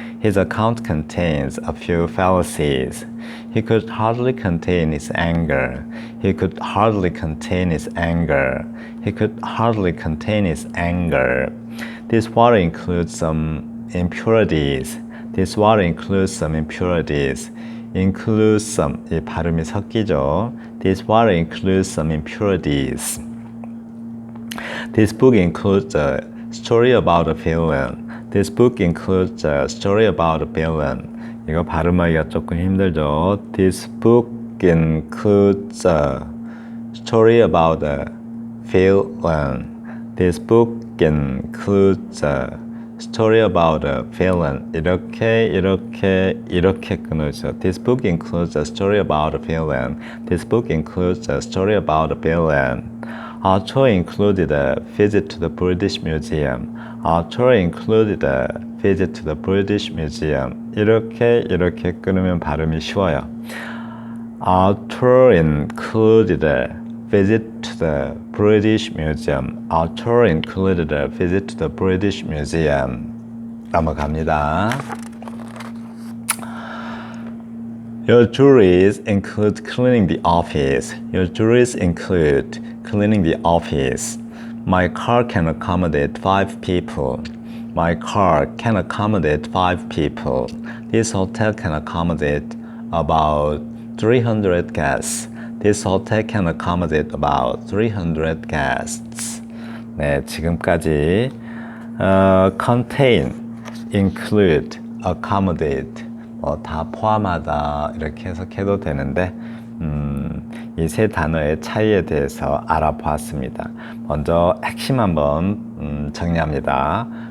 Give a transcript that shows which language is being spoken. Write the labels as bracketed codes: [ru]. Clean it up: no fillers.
[en] His account contains a few fallacies. He could hardly contain his anger. He could hardly contain his anger. He could hardly contain his anger. This water includes some impurities. This water includes some impurities. Includes some, [ko] 이 발음이 섞이죠. [en] This water includes some impurities. This book includes a story about a villain. This book includes a story about a villain. [ko] 이거 발음하기가 조금 힘들죠. [en] This book includes a story about a villain. This book includes a story about a villain. [ko] 이렇게 끊으죠. [en] This book includes a story about a villain. This book includes a story about a villain. Our tour included a visit to the British Museum. Our tour included a visit to the British Museum. [ko] 이렇게 끊으면 발음이 쉬워요. [en] Our tour included a visit to the British Museum. Our tour included a visit to the British Museum. [ko] 넘어갑니다. [en] Your duties include cleaning the office. Your duties include cleaning the office. My car can accommodate 5 people. My car can accommodate 5 people. This hotel can accommodate about 300 guests. This hotel can accommodate about 300 guests. [ko] 네, 지금까지 contain, include, accommodate 다 포함하다 이렇게 해석해도 되는데 이 세 단어의 차이에 대해서 알아보았습니다. 먼저 핵심 한번 정리합니다.